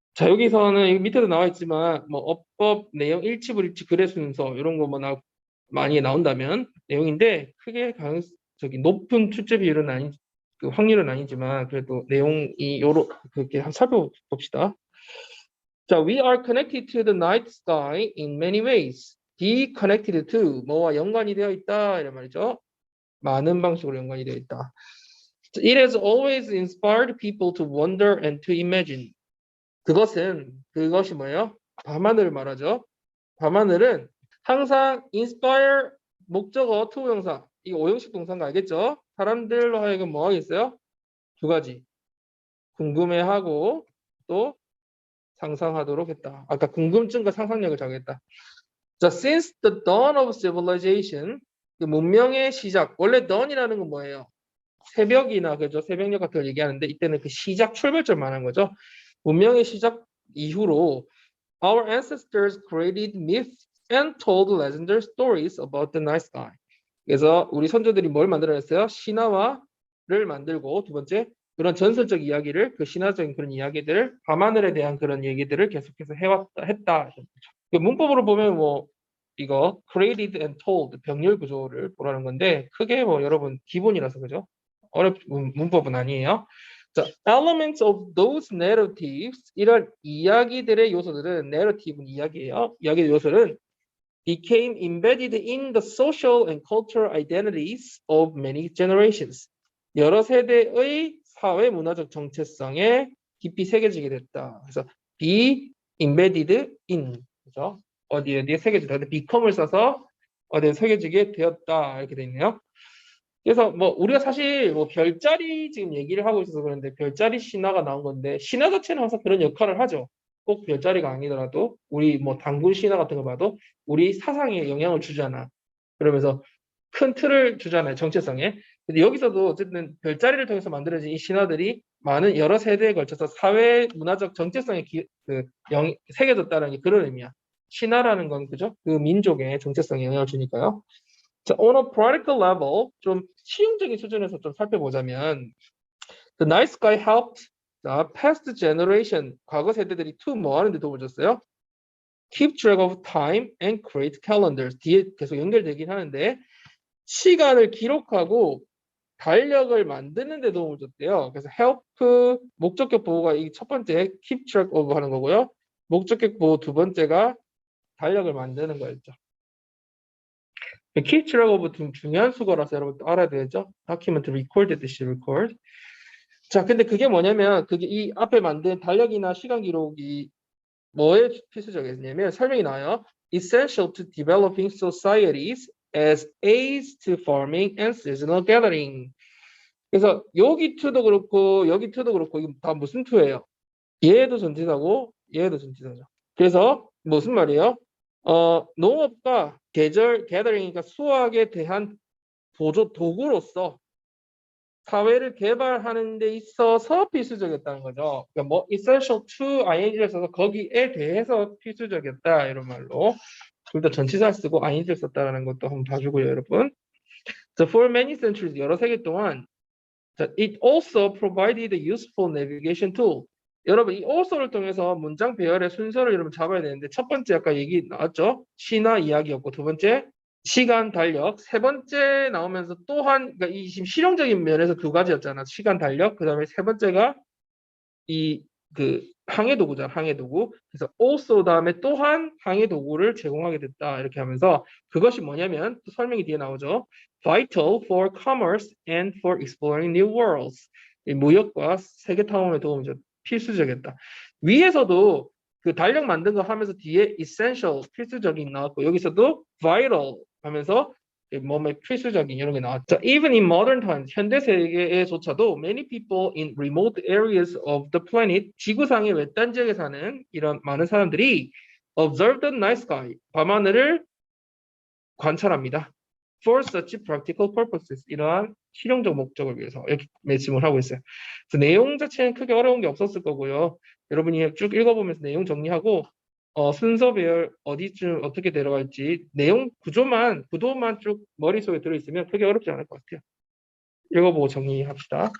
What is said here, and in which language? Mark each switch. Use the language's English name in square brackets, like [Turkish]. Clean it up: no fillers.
[Korean] 자, 여기서는 밑에도 나와 있지만 뭐 어법 내용 일치불일치 글의 순서 이런 거 뭐 많이 나온다면 내용인데 크게 높은 출제 비율은 아닌 그 확률은 아니지만 그래도 내용이 요로 그렇게 한번 살펴봅시다. [English] 자, we are connected to the night sky in many ways. [Korean] be connected to 뭐와 연관이 되어 있다 이런 말이죠. 많은 방식으로 연관이 되어 있다. [English] It has always inspired people to wonder and to imagine. [Korean] 그것이 뭐예요? 밤하늘을 말하죠. 밤하늘은 항상 inspire 목적어 투부정사 이거 오형식 동사인 거 알겠죠? 사람들로 하여금 뭐 하겠어요? 두 가지 궁금해하고 또 상상하도록 했다. 아까 궁금증과 상상력을 자극했다. 자, [English] since the dawn of civilization [Korean] 그 문명의 시작 원래 dawn이라는 건 뭐예요? 새벽이나 그죠? 새벽녘 같은 걸 얘기하는데 이때는 그 시작 출발점 말하는 거죠. 문명의 시작 이후로 [English] our ancestors created myths and told legendary stories about the night sky. [Korean] 그래서 우리 선조들이 뭘 만들어냈어요? 신화를 만들고 두 번째 그런 전설적 이야기를 그 신화적인 그런 이야기들을 밤하늘에 대한 그런 얘기들을 계속해서 했다. 문법으로 보면 뭐 이거 created and told 병렬 구조를 보라는 건데 크게 뭐 여러분 기본이라서 그죠? 문법은 아니에요. 자, [English] elements of those narratives [Korean] 이런 이야기들의 요소들은 narrative는 이야기예요. 이야기의 요소는 [English] became embedded in the social and cultural identities of many generations. [Korean] 여러 세대의 사회 문화적 정체성에 깊이 새겨지게 됐다. 그래서 be embedded in 그죠? 어디에 새겨지다. 근데 become을 써서 어디에 새겨지게 되었다 이렇게 돼 있네요. 그래서 뭐 우리가 사실 뭐 별자리 지금 얘기를 하고 있어서 그런데 별자리 신화가 나온 건데 신화 자체는 항상 그런 역할을 하죠. 꼭 별자리가 아니더라도 우리 뭐 단군 신화 같은 거 봐도 우리 사상에 영향을 주잖아. 그러면서 큰 틀을 주잖아요. 정체성에. 근데 여기서도 어쨌든 별자리를 통해서 만들어진 이 신화들이 많은 여러 세대에 걸쳐서 사회 문화적 정체성에 새겨졌다는 게 그런 의미야. 신화라는 건 그죠? 그 민족의 정체성에 영향을 주니까요. 자, [English] on a practical level, [Korean] 좀 실용적인 수준에서 좀 살펴보자면, [English] the night sky helped the past generation, [Korean] 과거 세대들이 뭐 하는 데 도움을 줬어요? [English] Keep track of time and create calendars. [Korean] 뒤에 계속 연결되긴 하는데, 시간을 기록하고 달력을 만드는 데 도움을 줬대요. 그래서 help, 목적격 보호가 이 첫 번째 keep track of 하는 거고요. 목적격 보호 두 번째가 달력을 만드는 거였죠. keep track of 좀 중요한 수거라서 여러분 알아야 되죠. document record 뜻이 record. 자, 근데 그게 뭐냐면 그게 이 앞에 만든 달력이나 시간 기록이 뭐에 필수적이냐면 설명이 나와요. [English] Essential to developing societies as aids to farming and seasonal gathering. [Korean] 그래서 여기 to도 그렇고 여기 to도 그렇고 이게 다 무슨 to예요? 얘도 전치사고 얘도 전치사죠. 그래서 무슨 말이에요? 농업과 계절 gathering이니까 수확에 대한 보조 도구로서 사회를 개발하는 데 있어서 필수적이었다는 거죠. 그러니까 뭐 essential to ing를 써서 거기에 대해서 필수적이었다 이런 말로 둘 다 전치사 쓰고 ing를 썼다는 것도 한번 봐주고요, 여러분. [English] So for many centuries [Korean] 여러 세기 동안 [English] it also provided a useful navigation tool. [Korean] 여러분 이 also를 통해서 문장 배열의 순서를 여러분 잡아야 되는데 첫 번째 아까 얘기 나왔죠? 신화 이야기였고 두 번째 시간 달력 세 번째 나오면서 또한 그러니까 이 지금 실용적인 면에서 두 가지였잖아. 시간 달력 그다음에 세 번째가 이 그 항해 도구잖아, 항해 도구. 그래서 also 다음에 또한 항해 도구를 제공하게 됐다. 이렇게 하면서 그것이 뭐냐면 또 설명이 뒤에 나오죠. [English] Vital for commerce and for exploring new worlds. [Korean] 이 무역과 세계 탐험에 도움이 좀 필수적이었다. 위에서도 그 달력 만든 거 하면서 뒤에 essential 필수적인 나왔고 여기서도 vital 하면서 몸에 필수적인 이런 게 나왔죠. [English] Even in modern times, [Korean] 현대 세계에조차도 [English] many people in remote areas of the planet, [Korean] 지구상의 외딴 지역에 사는 이런 많은 사람들이 [English] observe the night sky, [Korean] 밤하늘을 관찰합니다. [English] For such practical purposes, [Korean] 이러한 실용적 목적을 위해서 이렇게 말씀을 하고 있어요. 그래서 내용 자체는 크게 어려운 게 없었을 거고요. 여러분이 쭉 읽어보면서 내용 정리하고 순서 배열 어디쯤 어떻게 데려갈지 내용 구도만 쭉 머릿속에 들어있으면 크게 어렵지 않을 것 같아요. 읽어보고 정리합시다.